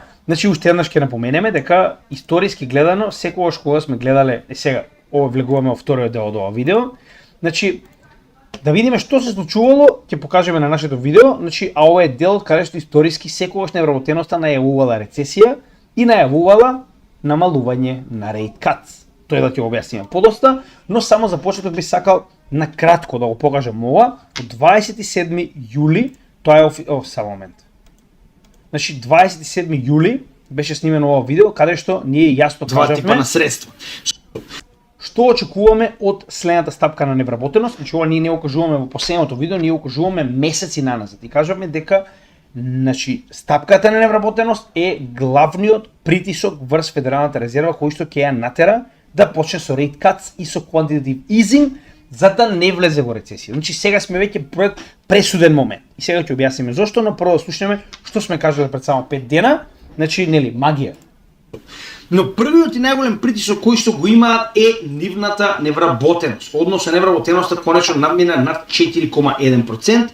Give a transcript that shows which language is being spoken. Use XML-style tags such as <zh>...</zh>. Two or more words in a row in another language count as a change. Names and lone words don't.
<mk>Значи уште еднаш ќе напоменеме дека историски гледано секогаш кога сме гледале сега ова влегуваме во вториот дел од ова видео. Значи да видиме што се случувало, ќе покажеме на нашето видео. Значи а ова е дел каде што историски секогаш невработеноста најавувала рецесија и најавувала намалување на</mk> <en>rate cuts.</en> <mk>Тоа да ќе го објасниме подоста, но само за почеток би сакал на кратко да го покажам ова. Од 27 јули, тоа е само момент. Значи 27 јули беше снимено ова видео каде што ние јасно кажавме 2 типа на средства. Што очекуваме од следната стапка на невработеност? Значи ова ние не го кажуваме во последното видео, ние го кажуваме месеци наназад и кажуваме дека значи стапката на невработеност е главниот притисок врз Федералната резерва кој што ќе ја натера да почне со</mk> <en>rate cuts</en> <mk>и со</mk> <en>quantitative easing</en> <mk>за да не влезе во рецесија. Значи сега сме веќе пред пресуден момент. И сега ќе објасниме зошто, но прво да слушнеме што сме кажале пред само 5 дена. Значи, нели, магија. Но првиот и најголем притисок кој што го имаат е нивната невработеност, односно невработеноста конечно надмина над 4,1%.</mk>